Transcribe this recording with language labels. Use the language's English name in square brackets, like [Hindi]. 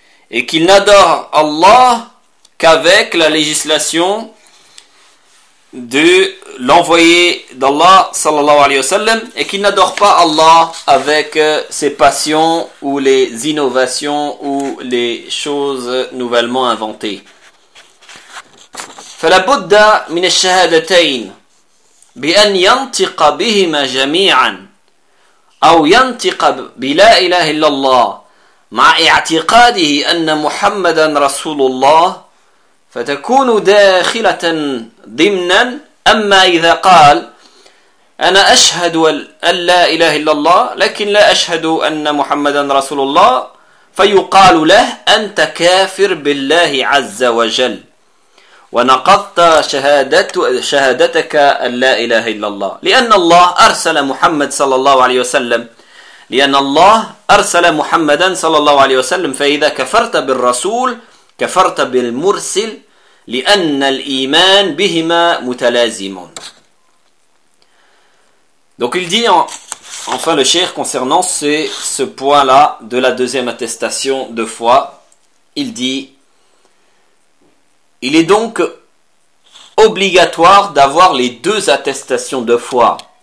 [French] et qu'il n'adore Allah qu'avec la législation de l'envoyé d'Allah, sallallahu alayhi wa sallam, et qu'il n'adore pas Allah avec ses passions ou les innovations ou les choses nouvellement inventées. [Arabic] فلا بد من الشهادتين بأن ينطق بهما جميعا أو ينطق بلا إله إلا الله مع اعتقاده أن محمدا رسول الله فتكون داخلة ضمنا أما إذا قال أنا أشهد أن لا إله إلا الله لكن لا أشهد أن محمدا رسول الله فيقال له أنت كافر بالله عز وجل ونقضت شهادتك أن لا إله إلا الله لأن الله أرسل محمد صلى الله عليه وسلم لأن الله أرسل محمدا صلى الله عليه وسلم فإذا كفرت بالرسول كفرت بالمرسل لأن الإيمان بهما متلازم. [French] Donc il dit enfin le cheikh concernant ce point-là de la deuxième attestation de foi, il dit: il est donc obligatoire d'avoir les deux attestations de foi,